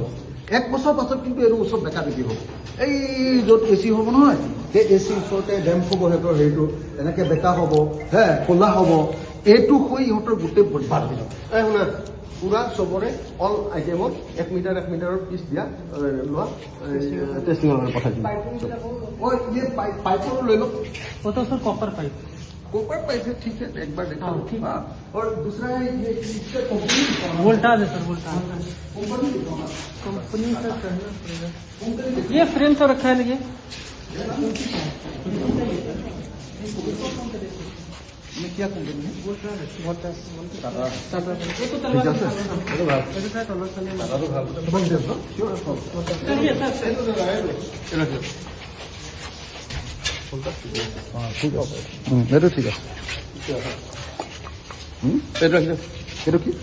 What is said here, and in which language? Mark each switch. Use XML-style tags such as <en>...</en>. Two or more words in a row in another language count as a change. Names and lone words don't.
<as>1 বছৰ পাছত কিন্তু এইটো ওচৰত বেকা বেকি হ'ব। এই য'ত AC হ'ব নহয়, সেই AC ওচৰতে ডেম্প হ'ব, সিহঁতৰ হেৰিটো এনেকৈ বেকা হ'ব, খোলা হ'ব। এইটো হৈ ইহঁতৰ গোটেই বৰবাদ হৈ যাব। শুনা, পুৰা চবৰে অল আইটেমত 1 মিটাৰ 1 মিটাৰৰ পিচ দিয়া লোৱা, টেষ্টিঙৰ কাৰণে পঠাই দিম।</as> <hi>पाइपों ले लो, वो तो सर कॉपर पाइप है, ठीक है, एक बार देखा लो। और दूसरा है ये वोल्टाज है सर, वोल्टाज कंपनी का करना पड़ेगा। ये फ्रेम तो रखा है ना, ये क्या कंपनी है? वोल्टाज</hi> <as>ঠিক আছে, এইটো ঠিক আছে। এইটো কি?</as>